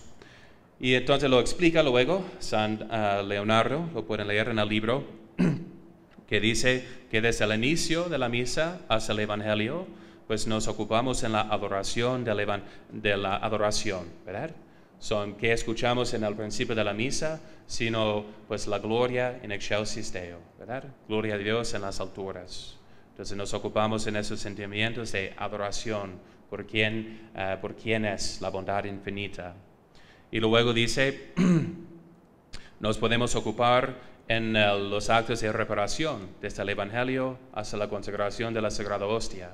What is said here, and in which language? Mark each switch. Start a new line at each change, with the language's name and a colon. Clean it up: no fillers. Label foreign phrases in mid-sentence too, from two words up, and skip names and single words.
Spanish: Y entonces lo explica luego San Leonardo, lo pueden leer en el libro, que dice que desde el inicio de la misa hasta el Evangelio, pues nos ocupamos en la adoración de la adoración, ¿verdad? Son que escuchamos en el principio de la misa, sino pues la
Latin: gloria in excelsis Deo,
Spanish: ¿verdad? Gloria a Dios en las alturas. Entonces nos ocupamos en esos sentimientos de adoración por quién es la bondad infinita. Y luego dice, nos podemos ocupar en los actos de reparación, desde el Evangelio hasta la consagración de la Sagrada Hostia.